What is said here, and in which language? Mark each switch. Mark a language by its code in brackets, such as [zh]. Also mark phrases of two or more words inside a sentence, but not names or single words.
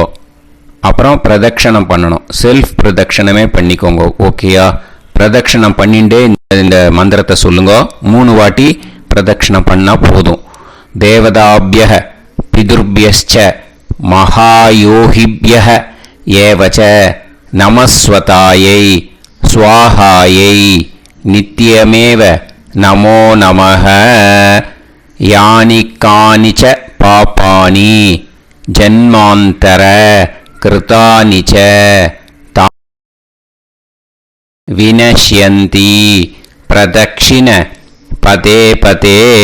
[ta] அப்புறம் பிரதட்சணம் பண்ணணும். செல்ஃப் பிரதட்சணமே பண்ணிக்கோங்க. ஓகேயா? பிரதட்சணம் பண்ணிண்டே இந்த மந்திரத்தை சொல்லுங்க. 3 வாட்டி பிரதட்சணம் பண்ணால் போதும். [sa] देवताभ्यः पितृभ्यश्च महायोगिभ्यः एवच नमस्स्वधायै स्वाहायै नित्यमेव नमो नमः यानि कानि च पापानि जन्मान्तर कृतानि च विनश्यन्ति प्रदक्षिण पदे पदे